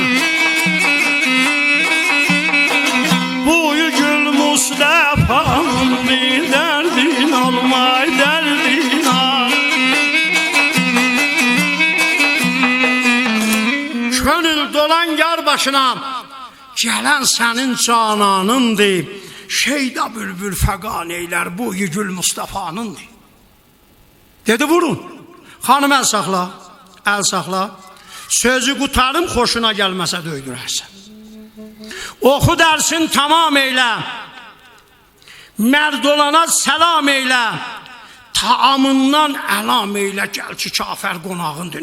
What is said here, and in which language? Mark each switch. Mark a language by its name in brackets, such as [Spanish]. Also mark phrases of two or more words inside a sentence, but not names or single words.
[Turkish] Bu gül Mustafa'nın bir derdin olmay, derdin al. Gönül dolan yar başına, gelen senin cananındır. Şeyda bülbül fegan eyler, bu gül Mustafa'nındır. [Azerbaijani] Dedi, vurun. Xanım, əl saxla, əl saxla. Sözü qutarım, xoşuna gəlməsə döydürərsən. Oxu dərsin tamam eylə. Mərd olana səlam eylə, taamından əlam eylə, gəl ki kafər qonağındır.